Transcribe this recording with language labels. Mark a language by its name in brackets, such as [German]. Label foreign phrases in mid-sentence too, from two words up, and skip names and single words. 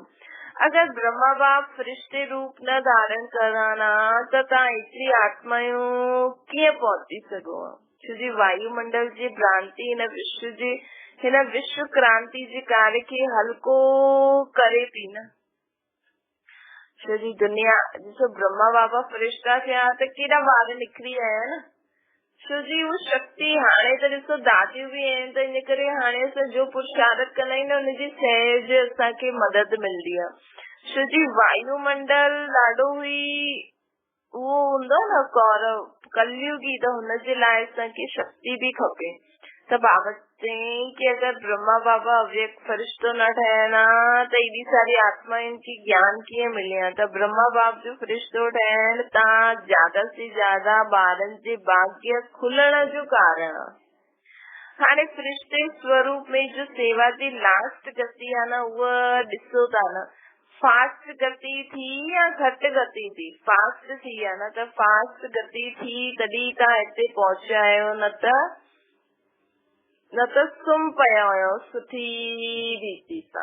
[Sindhi] अगर ब्रह्मा बाप फरिश्ते रूप न धारण करण त तव्हां एतिरी आत्मायूं कीअं पहुची सघो। छो जी वायुमंडल जी भ्रांति हिन विश्व क्रांति जे कार्य खे हल्को करे थी न। छो जी दुनिया ॾिसो ब्रह्मा बाबा फरिश्ता थिया त केॾा ॿार निकिरी आया न। छो जी उहा शक्ति हाणे त ॾिसो दादियूं भी आहिनि त इन करे हाणे असां जो पुरुषार्थ कंदा आहियूं न हुनजी सहज असांखे मदद मिलंदी आहे। छो जी वायुमंडल ॾाढो ई उहो हूंदो न कौरव कलयुगी, त हुनजे लाइ असांखे शक्ति भी खपे। त बाबा चयईं कि अगर ब्रह्मा बाबा अव्यक्त फरिश्तो न ठहन त एॾी सारी आत्माउनि खे ज्ञान कीअं मिले। त ब्रह्मा बाप जो फरिश्तो ठहण तव्हां ज्यादा से ज्यादा ॿारनि जे भाग्य खुलण जो कारण आहे। हाणे फरिश्ते स्वरूप में जो सेवा जी लास्ट गति आहे न उहा ॾिसो था न, फास्ट गति थी या घटि गति थी। फास्ट थी आहे न, त फास्ट गति थी तॾहिं तव्हां हिते पहुचा आहियो, न त सुम पिया हुयो सुठी रीति सां।